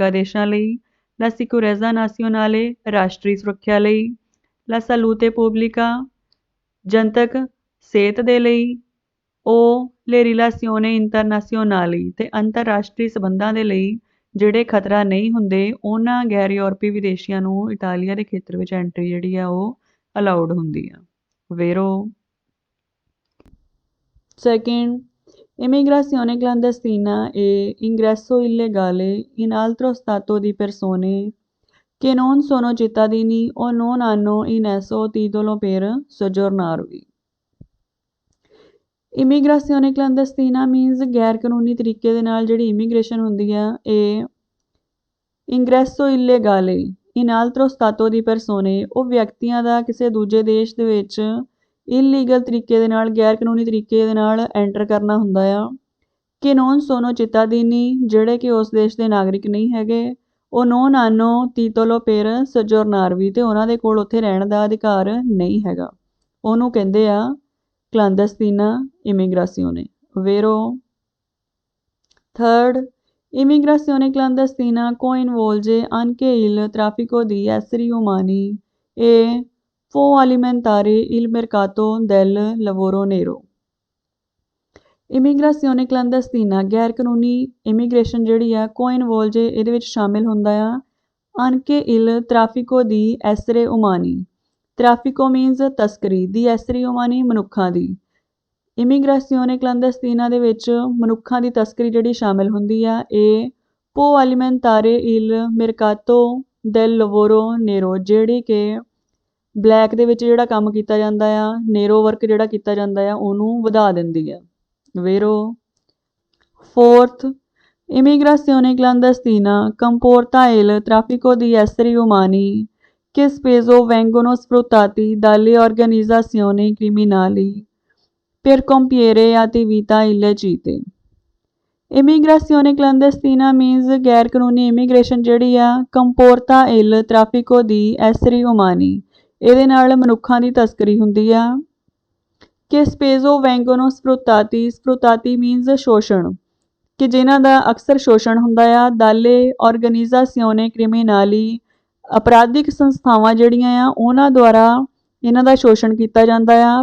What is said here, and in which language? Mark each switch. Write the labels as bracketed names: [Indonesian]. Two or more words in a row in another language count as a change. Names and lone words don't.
[Punjabi] ਆਦੇਸ਼ਾਂ ਲਈ, [Italian] la sicurezza nazionale [Punjabi] ਰਾਸ਼ਟਰੀ ਸੁਰੱਖਿਆ ਲਈ, [Italian] la salute pubblica [Punjabi] ਜਨਤਕ ਸਿਹਤ ਦੇ ਲਈ, ਉਹ [Italian] le relazioni internazionali [Punjabi] ਤੇ ਅੰਤਰਰਾਸ਼ਟਰੀ ਸਬੰਧਾਂ ਦੇ ਲਈ ਜਿਹੜੇ ਖਤਰਾ ਨਹੀਂ ਹੁੰਦੇ ਉਹਨਾਂ ਗੈਰ ਯੂਰਪੀ ਵਿਦੇਸ਼ੀਆਂ ਨੂੰ ਇਟਾਲੀਆ ਦੇ ਖੇਤਰ ਵਿੱਚ ਐਂਟਰੀ ਜਿਹੜੀ ਆ ਉਹ ਅਲਾਉਡ ਹੁੰਦੀ ਆ। [Italian] ਵੇਰੋ Second, immigrazione clandestina è ingresso illegale in altro stato di persone che non sono cittadini o non hanno in esso titolo per soggiornarvi. immigrazione clandestina [Punjabi] ਮੀਨਸ ਗੈਰ ਕਾਨੂੰਨੀ ਤਰੀਕੇ ਦੇ ਨਾਲ ਜਿਹੜੀ ਇਮੀਗ੍ਰੇਸ਼ਨ ਹੁੰਦੀ ਆ ਇਹ [Italian] ingresso illegale in altro stato di persone, [Punjabi] ਉਹ ਵਿਅਕਤੀਆਂ ਦਾ ਕਿਸੇ ਦੂਜੇ ਦੇਸ਼ ਦੇ ਵਿੱਚ ਇਲੀਗਲ ਤਰੀਕੇ ਦੇ ਨਾਲ ਗੈਰ ਕਾਨੂੰਨੀ ਤਰੀਕੇ ਦੇ ਨਾਲ ਐਂਟਰ ਕਰਨਾ ਹੁੰਦਾ ਆ। [Italian] che non sono cittadini, [Punjabi] ਜਿਹੜੇ ਕਿ ਉਸ ਦੇਸ਼ ਦੇ ਨਾਗਰਿਕ ਨਹੀਂ ਹੈਗੇ, ਉਹ [Italian] non hanno titolo per soggiornarvi, [Punjabi] ਤੇ ਉਹਨਾਂ ਦੇ ਕੋਲ ਉੱਥੇ ਰਹਿਣ ਦਾ ਅਧਿਕਾਰ ਨਹੀਂ ਹੈਗਾ, ਉਹਨੂੰ ਕਹਿੰਦੇ ਆ [Italian] clandestina immigrazione. Vero? Third, immigrazione clandestina coinvolge anche il traffico di esseri umani e può alimentare il mercato del lavoro nero. immigrazione clandestina [Punjabi] ਗੈਰ ਕਾਨੂੰਨੀ ਇਮੀਗ੍ਰੇਸ਼ਨ ਜਿਹੜੀ ਆ ਕੋਇਨਵੋਲਜੇ ਇਹਦੇ ਵਿੱਚ ਸ਼ਾਮਿਲ ਹੁੰਦਾ ਆ [Italian] anche il traffico di esseri umani, [Punjabi] ਟ੍ਰੈਫਿਕੋ ਮੀਨਸ ਤਸਕਰੀ, [Italian] di esseri umani [Punjabi] ਮਨੁੱਖਾਂ ਦੀ। [Italian] immigrazione clandestina [Punjabi] ਦੇ ਵਿੱਚ ਮਨੁੱਖਾਂ ਦੀ ਤਸਕਰੀ ਜਿਹੜੀ ਸ਼ਾਮਿਲ ਹੁੰਦੀ ਆ ਇਹ [Italian] può alimentare il mercato del lavoro nero, [Punjabi] ਜਿਹੜੀ ਕਿ ਬਲੈਕ ਦੇ ਵਿੱਚ ਜਿਹੜਾ ਕੰਮ ਕੀਤਾ ਜਾਂਦਾ ਆ, ਨੇਰੋ ਵਰਕ ਜਿਹੜਾ ਕੀਤਾ ਜਾਂਦਾ ਆ ਉਹਨੂੰ ਵਧਾ ਦਿੰਦੀ ਆ। [Italian] Vero? Fourth, immigrazione clandestina comporta il traffico di esseri umani che spesso vengono sfruttati dalle organizzazioni criminali per compiere attività illecite. Immigrazione clandestina means [Punjabi] ਗੈਰ ਕਾਨੂੰਨੀ ਇਮੀਗ੍ਰੇਸ਼ਨ ਜਿਹੜੀ ਆ [Italian] comporta il traffico di esseri umani, [Punjabi] ਇਹਦੇ ਨਾਲ ਮਨੁੱਖਾਂ ਦੀ ਤਸਕਰੀ ਹੁੰਦੀ ਆ। [Italian] che spesso vengono sfruttati, [Punjabi] ਸਪਰੁਤਾਤੀ ਮੀਨਸ ਸ਼ੋਸ਼ਣ, ਕਿ ਜਿਨ੍ਹਾਂ ਦਾ ਅਕਸਰ ਸ਼ੋਸ਼ਣ ਹੁੰਦਾ ਆ। [Italian] dalle organizzazioni criminali, [Punjabi] ਅਪਰਾਧਿਕ ਸੰਸਥਾਵਾਂ ਜਿਹੜੀਆਂ ਆ ਉਹਨਾਂ ਦੁਆਰਾ ਇਹਨਾਂ ਦਾ ਸ਼ੋਸ਼ਣ ਕੀਤਾ ਜਾਂਦਾ ਆ।